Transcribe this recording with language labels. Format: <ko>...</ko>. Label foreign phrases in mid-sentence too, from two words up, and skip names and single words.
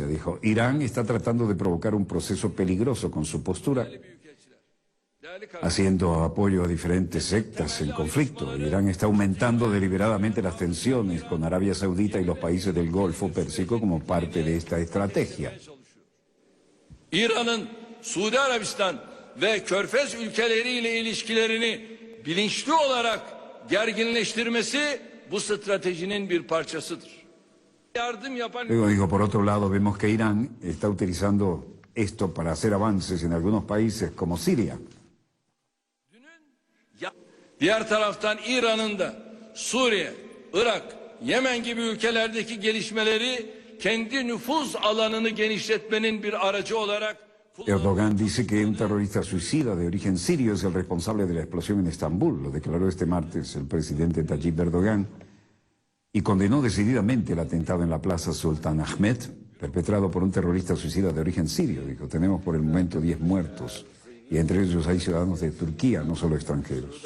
<es>Dijo: Irán está tratando de provocar un proceso peligroso con su postura, haciendo apoyo a diferentes sectas en conflicto. Irán está aumentando deliberadamente las tensiones con Arabia Saudita y los países del Golfo Pérsico como parte de esta estrategia.</es> <tr>İran'ın Suudi Arabistan ve Körfez ülkeleriyle ilişkilerini bilinçli olarak gerginleştirmesi bu stratejinin bir parçasıdır.</tr> <es>Luego dijo: por otro lado, vemos que Irán está utilizando esto para hacer avances en algunos países como Siria.</es> <tr>Diğer taraftan İran'ın da Suriye, Irak, Yemen gibi ülkelerdeki gelişmeleri kendi nüfuz alanını genişletmenin bir aracı olarak</tr> <es>Erdogan dice que un terrorista suicida de origen sirio es el responsable de la explosión en Estambul. Lo declaró este martes el presidente Tayyip Erdogan y condenó decididamente el atentado en la Plaza Sultan Ahmed, perpetrado por un terrorista suicida de origen sirio. Dijo: tenemos por el momento 10 muertos y entre ellos hay ciudadanos de Turquía, no solo extranjeros.</es>